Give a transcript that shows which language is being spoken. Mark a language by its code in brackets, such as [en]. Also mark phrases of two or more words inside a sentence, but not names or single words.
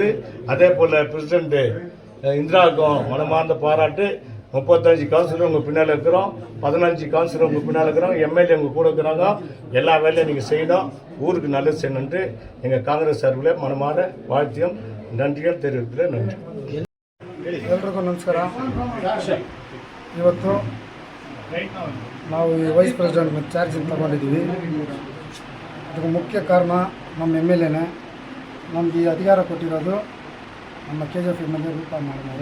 [ta] அதே போல் பிரசிடெண்ட்டு இந்திராவுக்கும் மனமார்ந்த பாராட்டு. 35 கவுன்சிலர் உங்கள் பின்னால் இருக்கிறோம், 15 கவுன்சிலர் உங்கள் பின்னால் இருக்கிறோம், எம்எல்ஏ உங்கள் கூட இருக்கிறாங்க. எல்லா வேலையும் நீங்கள் செய்யணும், ஊருக்கு நல்லது செய்யணுன்ட்டு எங்கள் காங்கிரஸ் சார்பில் மனமார வாழ்த்தியம் நன்றிகள் தெரிவிக்கிறேன். நன்றி. [kn] ಎಲ್ರಿಗೂ ನಮಸ್ಕಾರ. ಇವತ್ತು ನಾವು ಈ [en] vice president charge [kn] ತಗೊಂಡಿದ್ದೀವಿ. ಇದಕ್ಕೆ ಮುಖ್ಯ ಕಾರಣ ನಮ್ಮ ಎಮ್ಎಲ್ಎನೇ. ನಮಗೆ ಈ ಅಧಿಕಾರ ಕೊಟ್ಟಿರೋದು ನಮ್ಮ KGF ಎಮ್ಎಲ್ಎ ರೂಪ ಮಾಡಿದ್ದಾರೆ.